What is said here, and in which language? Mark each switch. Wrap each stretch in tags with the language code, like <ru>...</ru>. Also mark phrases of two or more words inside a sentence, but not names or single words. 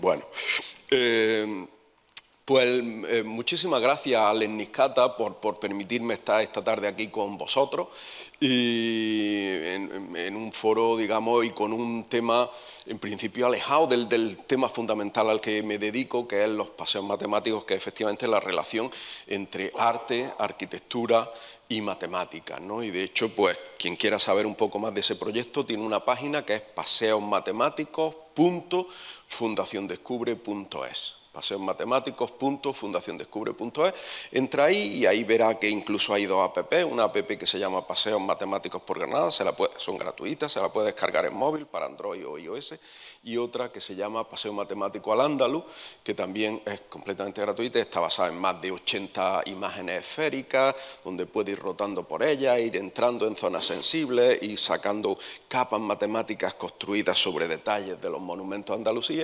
<es>Bueno, pues muchísimas gracias a Alen Niscata por permitirme estar esta tarde aquí con vosotros y en un foro, digamos, y con un tema en principio alejado del tema fundamental al que me dedico, que es los paseos matemáticos, que es efectivamente la relación entre arte, arquitectura y matemáticas, ¿no? Y de hecho, pues quien quiera saber un poco más de ese proyecto tiene una página que es paseosmatemáticos.fundaciondescubre.es. paseosmatemáticos.fundaciondescubre.es. Entra ahí y ahí verá que incluso hay 2 app, una app que se llama Paseos Matemáticos por Granada, son gratuitas, se la puede descargar en móvil para Android o iOS, y otra que se llama Paseo Matemático al Andaluz, que también es completamente gratuita, está basada en más de 80 imágenes esféricas, donde puede ir rotando por ellas, ir entrando en zonas sensibles y sacando capas matemáticas construidas sobre detalles de los monumentos de Andalucía.</es>